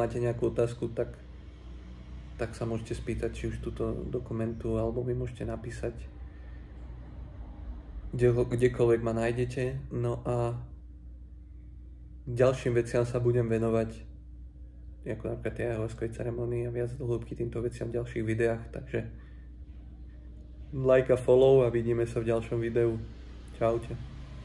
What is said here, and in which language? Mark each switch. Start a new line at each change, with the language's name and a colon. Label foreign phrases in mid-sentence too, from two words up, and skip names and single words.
Slovak: Pokiaľ máte nejakú otázku, tak tak sa môžete spýtať, či už túto dokumentu, alebo mi môžete napísať, kdekoľvek ma nájdete. No a ďalším veciam sa budem venovať, ako napríklad tej ayahuaskovej ceremonii a viac do hĺbky týmto veciam v ďalších videách, takže
English: like a follow
Slovak: a vidíme sa v ďalšom videu. Čaute.